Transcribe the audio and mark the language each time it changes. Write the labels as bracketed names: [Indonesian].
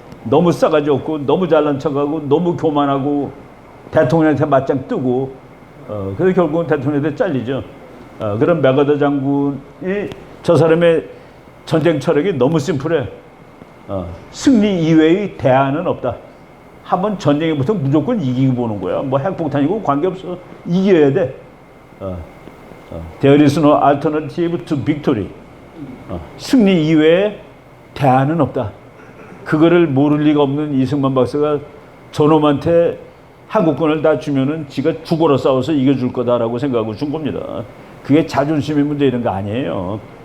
[Korean] 너무 싸가지 없고 너무 잘난 척하고 너무 교만하고 대통령한테 맞짱 뜨고 그래서 결국은 대통령한테 잘리죠. 그런 맥아더 장군이 저 사람의 전쟁 철학이 너무 심플해. 승리 이외의 대안은 없다. 한번 전쟁에 붙으면 무조건 이기고 보는 거야. 뭐 핵폭탄이고 관계없어. 이겨야 돼. [English] There is no alternative to victory. [Korean] 승리 이외에 대안은 없다. 그거를 모를 리가 없는 이승만 박사가 저놈한테 한국군을 다 주면은 지가 죽어라 싸워서 이겨줄 거다라고 생각하고 준 겁니다. 그게 자존심의 문제 이런 거 아니에요.